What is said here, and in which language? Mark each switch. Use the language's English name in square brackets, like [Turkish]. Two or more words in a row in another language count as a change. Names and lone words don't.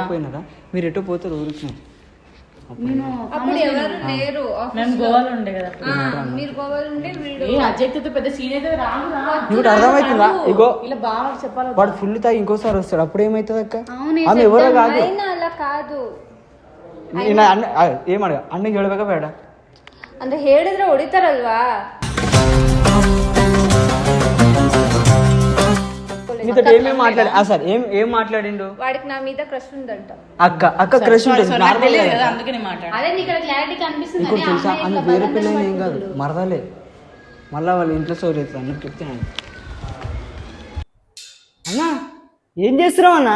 [Telugu] పోయినారా మీరు ఎటు పోతారు ఊరికి అప్పుడు ఎవరు లేరు మేము గోవాలో ఉండే కదా మీరు గోవాలో ఉండే వీడియో అజెక్ట్ పెద్ద సీన్ అయితే నీకు అర్థమవుతుందా ఇగో ఇలా బాగా చెప్పాలి వాడు ఫుల్ తాగి ఇంకోసారి వస్తాడు అప్పుడు ఏమవుతుంది అక్క ఆమె ఎవరో కాదు అలా కాదు [Kannada] ಏಮಾಡ ಅಣ್ಣಗೆ ಹೇಳ್ಬೇಕಾ ಬೇಡ ಅಂದ್ರೆ ಹೇಳಿದ್ರೆ ಹೊಡಿತಾರಲ್ವಾ [Telugu] నీతో ఏమేం మాట్లాడి అసలు ఏం మాట్లాడిండు వాడికి నా మీద క్రష్ ఉందంట అక్క క్రష్ ఉంటుంది నార్మల్ కదా అందుకనే మాట్లాడు అదే నీకు క్లారిటీ కనిపిస్తుంది ఇంకోటి తెలుసా అన్న వేరే పిల్లలు ఏం కాదు మరదలే మళ్ళా వాళ్ళ ఇంట్లో స్టోరీ అవుతుంది అన్నట్టు చెప్తాను అన్నా ఏం చేస్తున్నావు అన్న